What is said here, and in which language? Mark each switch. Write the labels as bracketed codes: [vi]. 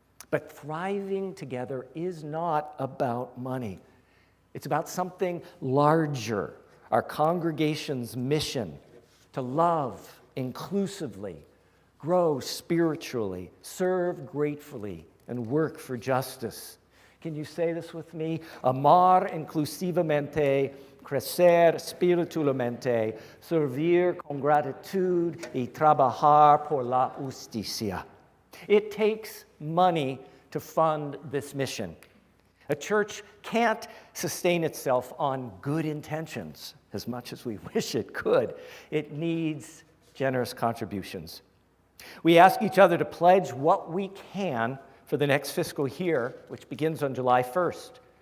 [en] But thriving together is not about money. It's about something larger, our congregation's mission to love inclusively, grow spiritually, serve gratefully, and work for justice. Can you say this with me? [es] Amar inclusivamente, crecer espiritualmente, servir con gratitud y trabajar por la justicia. [en] It takes money to fund this mission. A church can't sustain itself on good intentions as much as we wish it could. It needs generous contributions. We ask each other to pledge what we can for the next fiscal year, which begins on July 1st.